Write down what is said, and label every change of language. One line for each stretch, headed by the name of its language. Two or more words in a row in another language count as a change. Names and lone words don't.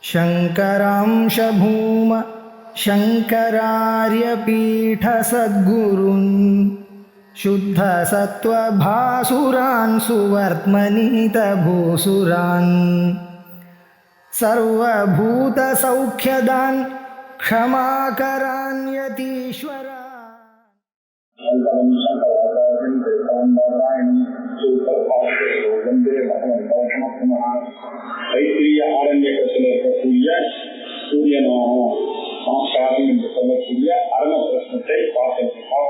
Sanskrit: शङ्करांश भूम शङ्करार्यपीठसद्गुरून् शुद्धसत्त्वभासुरान् सुवर्त्मनीतभूसुरान् सर्वभूतसौख्यदान् क्षमाकरान् यतीश्वरान्।
Tamil: ஐத்திரிய ஆரண்யத்தில் இருக்கக்கூடிய சூரியனாக சமஸ்காரம் என்று சொல்லக்கூடிய அரண பிரச்சனத்தை பார்த்திருக்கிறோம்.